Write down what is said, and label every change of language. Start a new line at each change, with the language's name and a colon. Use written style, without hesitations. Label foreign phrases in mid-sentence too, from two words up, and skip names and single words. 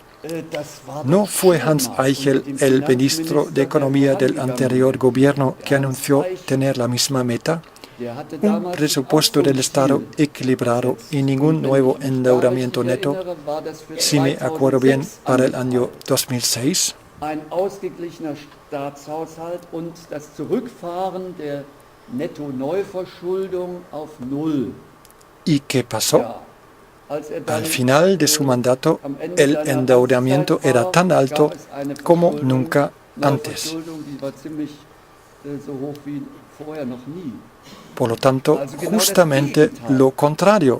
Spanish: ¿No fue Hans Eichel, el ministro de Economía del anterior gobierno, que anunció tener la misma meta? Un presupuesto del Estado equilibrado y ningún nuevo endeudamiento neto, si me acuerdo bien, para el año 2006.
German: Ein ausgeglichener Staatshaushalt und das Zurückfahren der Netto-Neuverschuldung auf Null.
Spanish: ¿Y qué pasó? Al final de su mandato, el endeudamiento era tan alto como nunca antes. Por lo tanto, justamente lo contrario.